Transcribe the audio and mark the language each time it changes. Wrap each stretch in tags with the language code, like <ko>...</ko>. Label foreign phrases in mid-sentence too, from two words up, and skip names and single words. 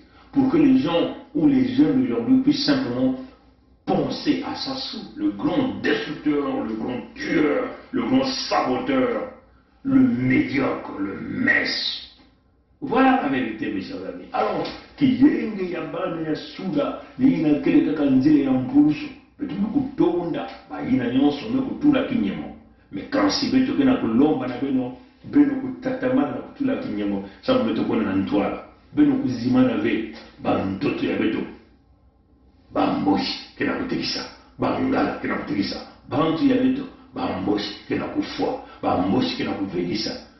<fr>Pour que les gens ou les jeunes d'aujourd'hui puissent simplement penser à Sassou, le grand destructeur, le grand tueur, le grand saboteur, le médiocre, le mèche. Voilà la vérité, mes chers amis.</fr> <kg>Alors, qui yenge yabane ya suda, yina kele kakanzile ya mpulusu, betume kutonda, ba yina nyonso me kutula kinyemo.</kg> <fr>Mais quand si</fr> <kg>beto kena kulomba na beno kutatamana na kutula kinyemo, sabu beto kona na ntwala, beno kuzimana ve, ba ntoto ya beto, ba mboshi kena kutekisa, ba ngala kena kutekisa, ba ntu ya beto, ba mboshi kena kufua, ba mboshi kena kuvelisa.</kg>